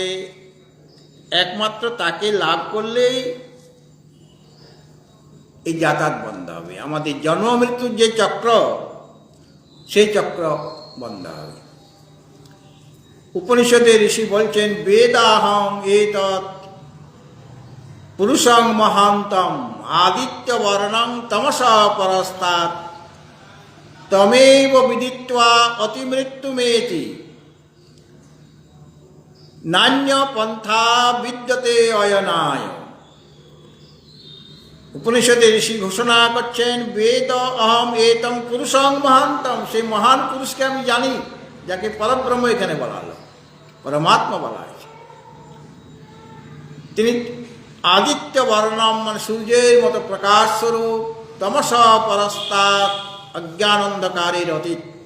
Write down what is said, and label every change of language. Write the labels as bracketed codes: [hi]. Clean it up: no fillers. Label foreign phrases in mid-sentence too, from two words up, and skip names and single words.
[bn] একমাত্র তাকে লাভ করলেই এই যাতায়াত বন্ধ হবে। আমাদের জন্ম মৃত্যুর যে চক্র, সেই চক্র বন্ধ হবে। উপনিষদে ঋষি বলছেন, [sa] বেদাহং এতৎ পুরুষং মহান্তম আদিত্য বর্ণং তমসা পরস্তাৎ তমেব বিদিত্বা অতিমৃত্যুমেতি নান্য পন্থা বিদ্যতে অয়নায়। [bn] উপনিষদে ঋষি ঘোষণা করছেন, [sa] বেদ অহম এতম পুরুষং মহান্তম, [bn] সেই মহান পুরুষকে আমি জানি, যাকে পরব্রহ্ম এখানে বলা হলো, পরমাত্মা বলা হয়েছে। তিনি [sa] আদিত্য বর্ণম, [bn] মানে সূর্যের মতো প্রকাশ স্বরূপ, [sa] তমস পরস্তাৎ, [bn] অজ্ঞান অন্ধকারের অতীত।